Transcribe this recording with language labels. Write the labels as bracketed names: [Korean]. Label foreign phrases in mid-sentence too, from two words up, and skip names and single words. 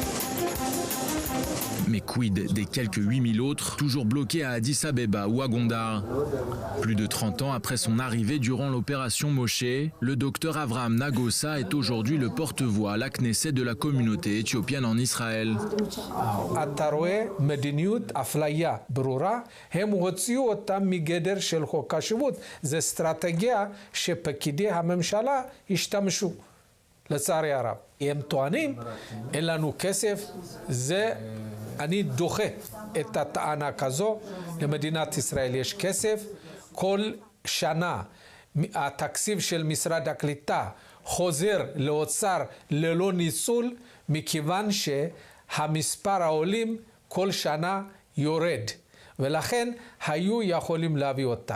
[French] Mais quid des quelques 8000 autres, toujours bloqués à Addis Abeba ou à Gondar? Plus de 30 ans après son arrivée durant l'opération Moshe, le docteur Avraham Nagosa est aujourd'hui le porte-voix à la Knesset de la communauté éthiopienne en Israël. [Hebrew] לצערי הרב. הם טוענים, אין לנו כסף, זה אני דוחה את הטענה כזו, למדינת ישראל יש כסף, כל שנה התקציב של משרד הקליטה חוזר לאוצר ללא ניצול, מכיוון שהמספר העולים כל שנה יורד, ולכן היו יכולים להביא אותם.